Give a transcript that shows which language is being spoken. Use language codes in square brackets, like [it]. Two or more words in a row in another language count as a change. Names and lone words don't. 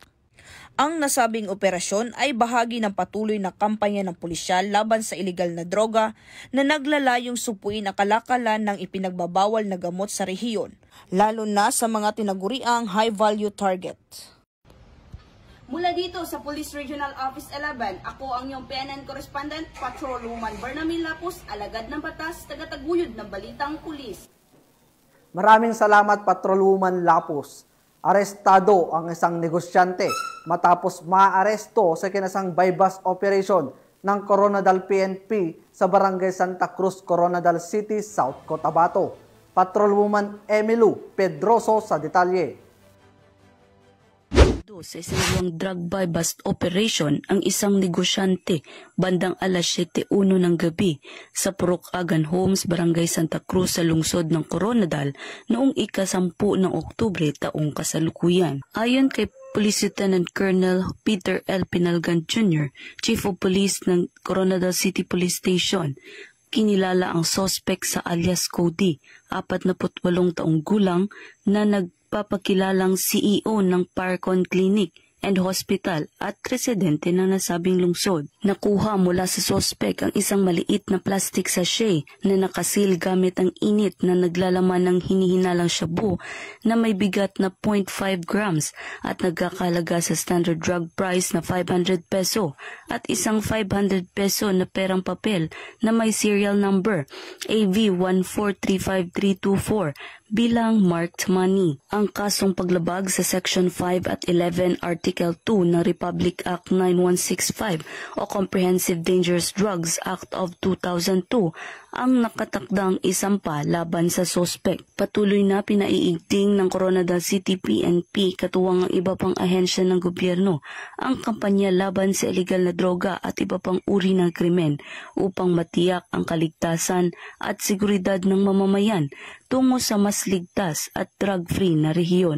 [tl] Ang nasabing operasyon ay bahagi ng patuloy na kampanya ng pulisyal laban sa iligal na droga na naglalayong supuin ang kalakalan ng ipinagbabawal na gamot sa rehiyon, lalo na sa mga tinaguriang [en] high-value target. [tl] Mula dito sa Police Regional Office 11, ako ang iyong PNN Correspondent, Patrolwoman Berna May Lapus, alagad ng batas, tagataguyod ng Balitang Pulis. Maraming salamat Patrolwoman Lapus. Arestado ang isang negosyante matapos maaresto sa kinasang bypass operation ng Coronadal PNP sa Barangay Santa Cruz, Coronadal City, South Cotabato. Patrolwoman Emilu Pedroso sa detalye. Sa isang [en] drug bypass operation [tl] ang isang negosyante bandang alas 7:01 ng gabi sa Purok Agan Homes, Barangay Santa Cruz sa lungsod ng Coronadal noong ika-10 ng Oktubre taong kasalukuyan. Ayon kay Police Lieutenant Colonel Peter L. Pinalgan Jr., [en] Chief of Police [tl] ng Coronadal City Police Station, kinilala ang suspect sa alias Cody, 48 taong gulang na nagpapakilalang CEO ng Parcon Clinic and Hospital at residente ng nasabing lungsod. Nakuha mula sa suspect ang isang maliit na [en] plastic sachet [tl] na nakasil gamit ang init na naglalaman ng hinihinalang shabu na may bigat na 0.5 grams at nagkakalaga sa [en] standard drug price [tl] na 500 peso at isang 500 peso na perang papel na may [en] serial number [tl] AV1435324 bilang [en] marked money. [tl] Ang kasong paglabag sa Section 5 at 11 Article 2 ng Republic Act 9165 o Comprehensive Dangerous Drugs Act of 2002 ang nakatakdang isampa laban sa suspect. Patuloy na pinaiigting ng Coronadal City PNP katuwang ang iba pang ahensya ng gobyerno ang kampanya laban sa iligal na droga at iba pang uri ng krimen upang matiyak ang kaligtasan at seguridad ng mamamayan tungo sa mas ligtas at drug-free na rehiyon.